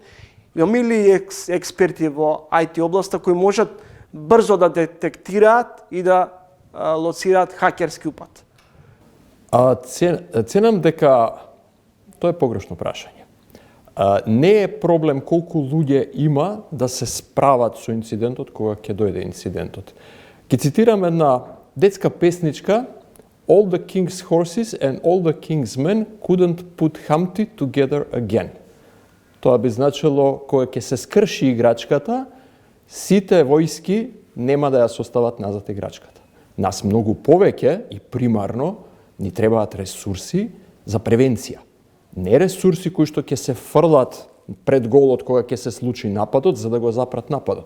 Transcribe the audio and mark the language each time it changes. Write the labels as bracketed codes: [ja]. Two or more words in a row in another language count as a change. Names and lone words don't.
[mk] Имаме ли експерти во IT областа кои можат брзо да детектираат и да лоцираат хакерски упад? Ценам дека тоа е погрешно прашање. Не е проблем колку луѓе има да се справат со инцидентот кога ќе дојде инцидентот. Ќе цитирам една детска песничка: [en] All the king's horses and all the king's men couldn't put Humpty together again. [mk] Тоа би значило кога ќе се скрши играчката, сите војски нема да ја состават назад играчката. Нас многу повеќе и примарно ни требаат ресурси за превенција. Не ресурси кои што ќе се фрлат пред голот кога ќе се случи нападот за да го запрат нападот.